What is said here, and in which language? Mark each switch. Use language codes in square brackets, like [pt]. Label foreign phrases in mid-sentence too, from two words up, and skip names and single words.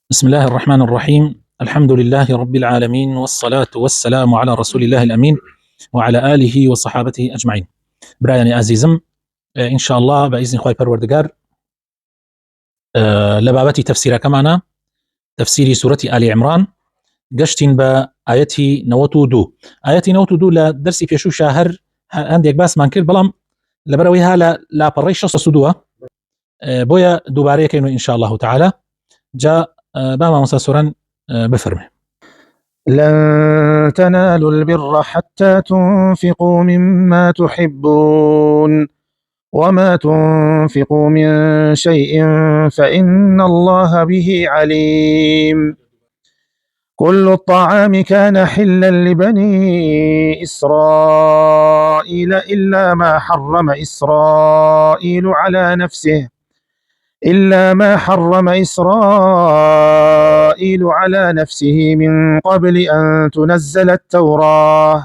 [ar] بسم الله الرحمن الرحيم. الحمد لله رب العالمين، والصلاة والسلام على رسول الله الأمين وعلى آله وصحابته أجمعين. [ckb] برایانی عزیزم، [ar] إن شاء الله [ckb] بإذن خوای پروردگار لبابتی تفسیرەکەمانە، تفسیری سورەتی آل عمران، گەشتین بە ئاەتی 92. ئاەتی 92 لە دەرسی پێشووشە هەندێک باسمان کرد، بەڵام لەبەرەوەی ها لە لاپەڕەی 62 بۆیە دووبارەیەکەین و [ar] إن شاء الله تعالى [ckb] جا با مامۆستا سۆران بفرمێ. [ar] لن تنالوا البر حتى تنفقوا مما تحبون وما تنفقوا من شيء فإن الله به عليم. كل الطعام كان حلا لبني إسرائيل إلا ما حرم إسرائيل على نفسه من قبل أن تنزل التوراة.